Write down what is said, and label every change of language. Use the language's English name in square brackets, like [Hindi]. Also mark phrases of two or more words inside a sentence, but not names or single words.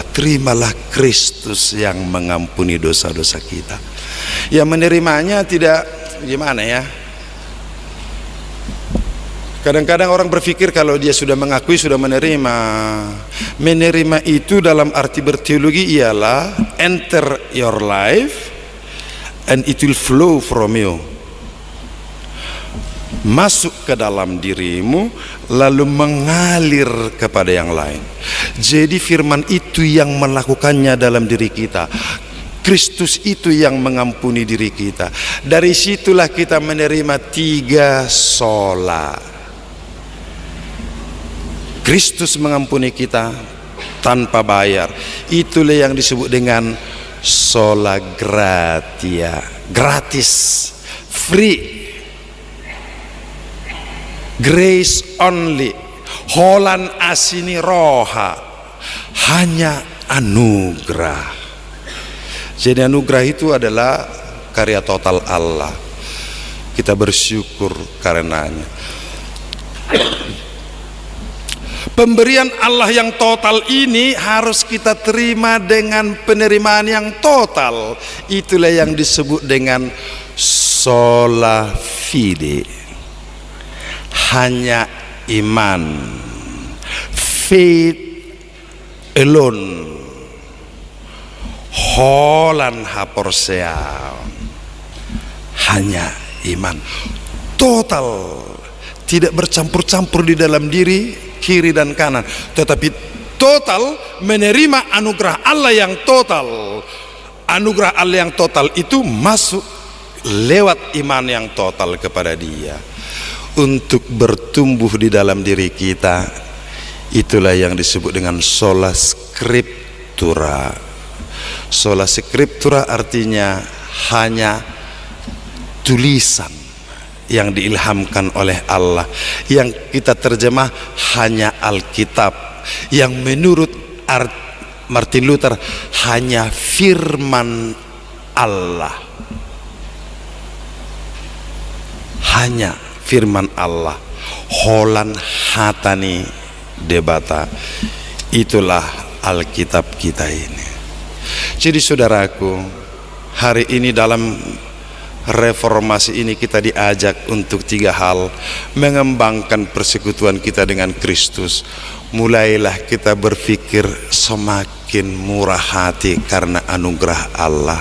[Indonesian] Terimalah Kristus yang mengampuni dosa-dosa kita. Ya menerimanya tidak gimana ya. Kadang-kadang orang berpikir kalau dia sudah mengakui sudah menerima. Menerima itu dalam arti berteologi ialah [English] enter your life and it will flow from you. [Indonesian] masuk ke dalam dirimu lalu mengalir kepada yang lain. Jadi firman itu yang melakukannya dalam diri kita. Kristus itu yang mengampuni diri kita. Dari situlah kita menerima 3 sola. Kristus mengampuni kita tanpa bayar. Itulah yang disebut dengan [Latin] sola gratia, [Indonesian] gratis, [English] free, grace only, [Batak Toba] holan asini roha, [Indonesian] hanya anugerah. Jadi anugerah itu adalah karya total Allah. Kita bersyukur karenanya. Pemberian Allah yang total ini harus kita terima dengan penerimaan yang total. Itulah yang disebut dengan [Latin] sola fide, [Indonesian] hanya iman, [English] faith alone, [Batak Toba] holan haporsea, [Indonesian] hanya iman total, tidak bercampur-campur di dalam diri kiri dan kanan, tetapi total menerima anugerah Allah yang total. Anugerah Allah yang total itu masuk lewat iman yang total kepada Dia untuk bertumbuh di dalam diri kita. Itulah yang disebut dengan [Latin] sola scriptura. Sola scriptura [Indonesian] artinya hanya tulisan yang diilhamkan oleh Allah, yang kita terjemah hanya Alkitab, yang menurut Martin Luther hanya firman Allah, hanya firman Allah, [Batak Toba] holan hatani debata. [Indonesian] Itulah Alkitab kita ini. Jadi saudaraku, hari ini dalam reformasi ini kita diajak untuk 3 hal: mengembangkan persekutuan kita dengan Kristus. Mulailah kita berpikir semakin murah hati karena anugerah Allah.